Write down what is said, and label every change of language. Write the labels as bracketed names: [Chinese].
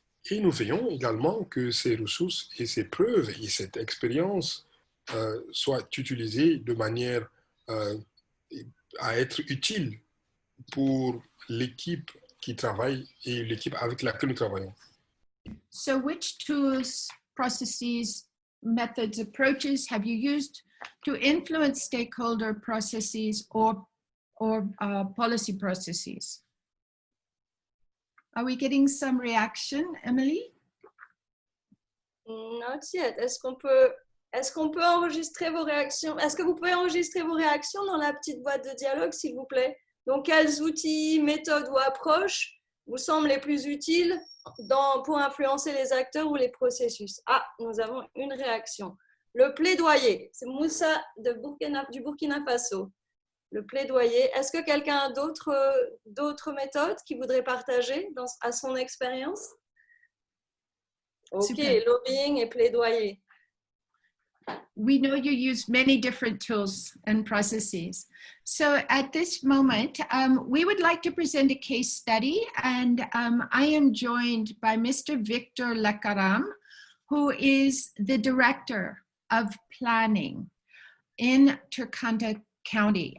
[French] Et nous veillons également que ces ressources et ces preuves et cette expérience soient utilisées de manière à être utiles pour l'équipe qui travaille et l'équipe avec laquelle nous travaillons. [English] So which tools, processes, methods, approaches have you used to influence stakeholder processes or policy processes? Are we getting some reaction, Emily? Not yet. [French] Est-ce qu'on peut enregistrer vos réactions? Est-ce que vous pouvez enregistrer vos réactions dans la petite boîte de dialogue, s'il vous plaît? Donc, quels outils, méthodes ou approches vous semblent les plus utiles pour influencer les acteurs ou les processus? Ah, nous avons une réaction. Le plaidoyer, c'est Moussa du Burkina Faso. Le plaidoyer. Est-ce que quelqu'un a d'autres méthodes qu'il voudrait partager à son expérience? Ok, Super. lobbying et plaidoyer. [English] We know you use many different tools and processes. So at this moment, we would like to present a case study, and I am joined by Mr. Victor Lakaram, who is the Director of Planning in Turkana County.